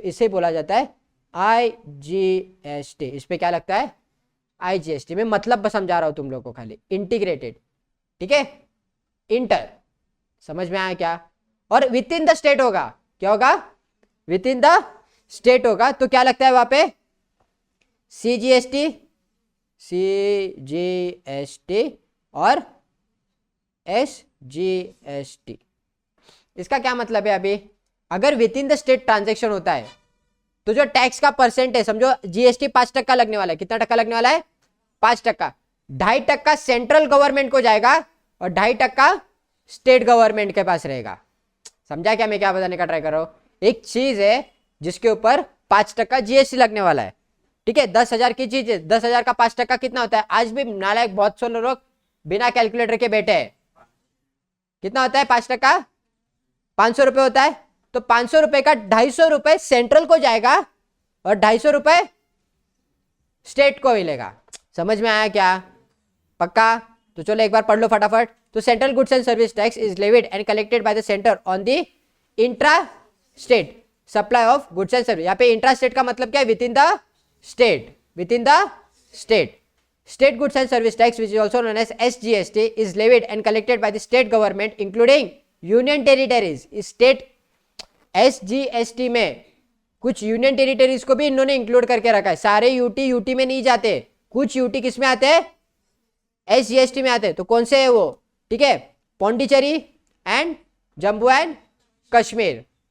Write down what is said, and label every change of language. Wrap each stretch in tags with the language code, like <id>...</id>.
<hi>तो इसे बोला जाता है IGST। इस पे क्या लगता है? IGST। में मतलब समझा रहा हूं तुम लोग को, खाली इंटीग्रेटेड। ठीक है, इंटर, समझ में आया क्या? और</hi> <en>within the state</en> <hi>होगा, क्या होगा? विद इन द स्टेट होगा, तो क्या लगता है वहां पे? CGST और SGST। इसका क्या मतलब है? अभी अगर</hi> <en>within the state</en> <hi>transaction होता है तो जो टैक्स का परसेंट है, समझो GST 5% लगने वाला है। कितना टक्का लगने वाला है? 5%। 2.5% सेंट्रल गवर्नमेंट को जाएगा और 2.5% स्टेट गवर्नमेंट के पास रहेगा। समझा क्या मैं क्या बताने का ट्राई कर रहा हूं? एक चीज है जिसके ऊपर 5% GST लगने वाला है। ठीक है, 10,000 की चीज है, 10,000 का 5% कितना होता है? आज भी नालायक बहुत से लोग बिना कैलकुलेटर के बैठे हैं। कितना होता है 5%? 500 रुपए होता है। तो 500 रुपए का 250 रुपए सेंट्रल को जाएगा और 250 रुपए स्टेट को मिलेगा। समझ में आया क्या? पक्का? तो चलो एक बार पढ़ लो फटाफट। तो</hi> <en>Central goods and service tax is levied and collected by the centre on the intra state supply of goods and service.</en> <hi>यहाँ पे इंट्रा स्टेट का मतलब क्या है?</hi> <en>Within the state, within the state. State goods and service tax, which is also known as SGST, is levied and collected by the state government, including union territories.</en> <hi>इस state SGST में कुछ union territories को भी इन्होंने include करके रखा है। सारे यूटी में नहीं जाते, कुछ यूटी किस में आते हैं? SGST में आते हैं। तो कौन से है वो? ठीक है, पौंडीचेरी एंड जम्मू एंड कश्मीर।</hi>